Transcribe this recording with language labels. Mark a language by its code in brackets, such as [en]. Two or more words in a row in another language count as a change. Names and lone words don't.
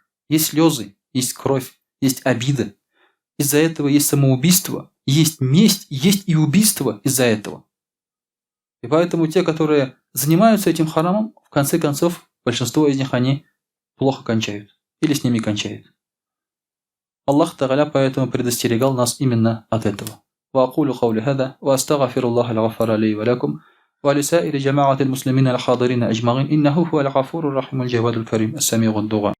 [ru] Есть слезы, есть кровь, есть обида. Из-за этого есть самоубийство, есть месть, есть и убийство из-за этого. И поэтому те, которые занимаются этим харамом, в конце концов, большинство из них, они плохо кончают. Или с ними кончают. Аллах Тааля поэтому предостерегал нас именно от этого. [ar] وأقول قولي هذا وأستغفر الله الغفار لي ولكم ولسائر جماعة المسلمين الحاضرين أجمعين إنه هو الغفور الرحيم الجواد الكريم السميع الدعاء